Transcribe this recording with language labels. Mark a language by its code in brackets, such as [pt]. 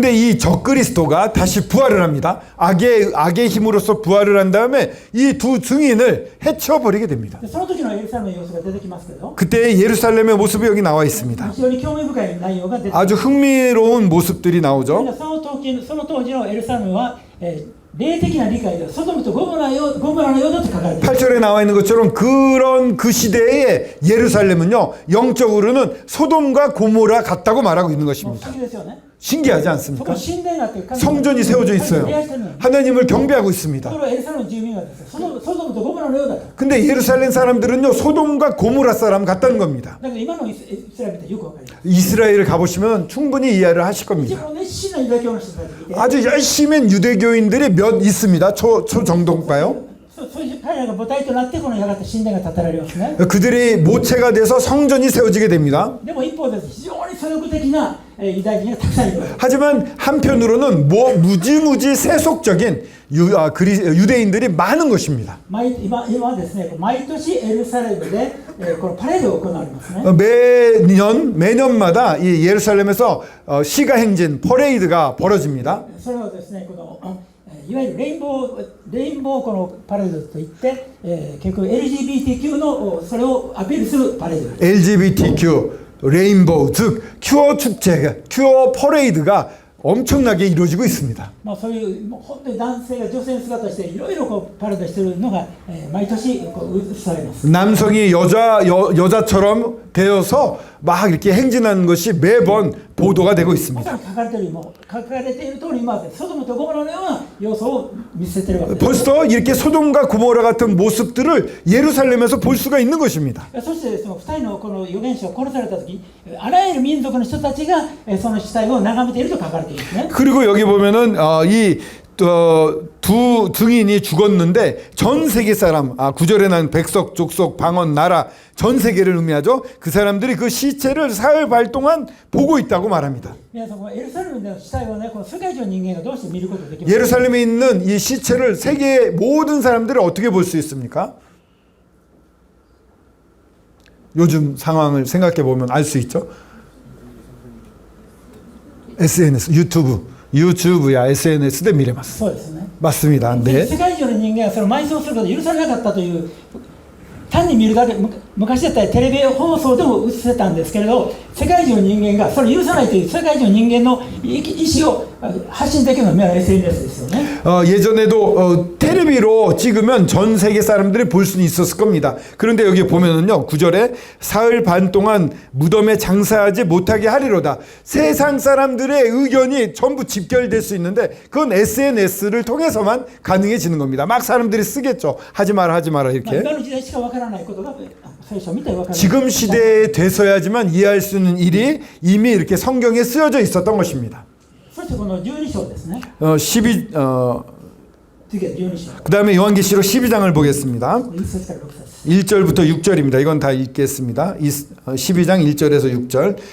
[ko] 근데 이 적그리스도가 다시 부활을 합니다. 악의 힘으로써 부활을 한 다음에 이 두 증인을 해쳐버리게 됩니다. [ja] でその時のエルサレムの様子が出てきますけど、 [ko] 그때 예루살렘의 모습이 여기 나와 있습니다. [ja] 非常に興味深い内容が出てきます。 [ko] 아주 흥미로운 모습들이 나오죠. [ja] その当時のエルサレムは、霊的な理解でソドムとゴモラのようだと書かれています。 [ko] 8절에 나와 있는 것처럼 그런 그 시대의 예루살렘은요 영적으로는 소돔과 고모라 같다고 말하고 있는 것입니다. [ja] 思議ですよね。 [ko] 신기하지 [ja] そこ [ko] 않습니까? [ja] に神殿があって神様 [ko] 성전이 세워져 있어요. [ja] 礼拝してるのに [ko] 하나님을 경배하고 [ja] と [ko] 있습니다. [ja] ころがエルサレムの住民はですね、ソドムとゴモラのようだと。 [ko] 근데 예루살렘 사람들은요 소돔과 고모라 사람 같다는 겁니다. [ja] だけど今のイスラエルってよくわかります。 [ko] 이스라엘을 가보시면 충분히 이해를 하실 [ja] 一 [ko] 겁니다. [ja] 番熱心なユダヤ教の人たちがいて、 [ko] 아주 열심인 유대교인들이 몇 있습니다. 초정도인가요? [ja] そういう彼らが母体となってこのやがて神殿が建てられますね。 [ko] 그들이 모체가 돼서 성전이 세워지게 됩니다. [ja] でも一方で非常に左翼的なユダヤ人がたくさんいるわけです。 [ko] 하지만 한편으로는 무지무지 세속적인 유대인들이 많은 것입니다. [ja] 今ですね、毎年エルサレムでこのパレードが行われますね。 [ko] 매년마다 이 예루살렘에서 시가행진 퍼레이드가 벌어집니다. [ja] それはですね、このいわゆるレインボーこのパレードといって、結局 LGBTQ のそれをアピールするパレードです。 [ko] LGBTQ, 레인보우, 즉 큐어 축제, 큐어 퍼레이드가 엄청나게 이루어지고 있습니다. [ja] そういう本当に男性が女性の姿をしていろいろこうパレードしているのが、毎年こう映されます。 [ko] 남성이 여자처럼 되어서 막 이렇게 행진하는 것이 매번 보도가 되고 [ja] ま [ko] 있습니다. [ja] さに書かれている通り今ソドムとゴモラのような要素を見せているわけです。 [ko] 벌써 이렇게 소돔과 고모라 같은 모습들을 예루살렘에서 볼 수가 있는 것입니다. [ja] そしてその2人のこの預言者を殺された時、あらゆる民族の人たちがその死体を眺めていると書かれているんですね。 [ko] 그리고 여기 보면은 두 증인이 죽었는데 전 세계 사람, 9절에 난 백석, 족속, 방언, 나라 전 세계를 의미하죠. 그 사람들이 그 시체를 사흘 반 동안 보고 있다고 말합니다. [ja] 皆さん、このエルサレムでの死体をね、この世界中の人間がどうして見ることができますか？ [ko] 예루살렘에 있는 이 시체를 세계 모든 사람들이 어떻게 볼 수 있습니까? 요즘 상황을 생각해 보면 알 수 있죠. SNS, 유튜브 [ja] 유튜브야 SNS で見れます。そうですね。 [ko] 맞습니다. [ja] で [ko] 네. [ja] 世界中の人間はその埋葬することを許されなかったという単に見るだけ昔だったらテレビ放送でも映せたんですけれど世界中の人間がそれを許さないという世界中の人間の意思を発信できるのが SNS ですよね. [ko] 예전에도 텔레비로 찍으면 전 세계 사람들이 볼 수는 있었을 겁니다. 그런데 여기 보면은요 9절에 사흘 반 동안 무덤에 장사하지 못하게 하리로다. 세상 사람들의 의견이 전부 집결될 수 있는데 그건 SNS를 통해서만 가능해지는 겁니다. 막 사람들이 쓰겠죠. 하지 마라 이렇게. [ja] 今の時代しかわからないことが最初見たらわからない. [ko] 지금 시대에 돼서야지만 이해할 수 있는 일이 이미 이렇게 성경에 쓰여져 있었던 것입니다. [ja] そしてこの12章ですね. 12 次は12章. [ko] 그다음에 요한계시록 12장을 보겠습니다. [ja] 1節から6節. [ko] 1절부터 6절입니다. 이건 다 읽겠습니다. 12장 1절에서 6절.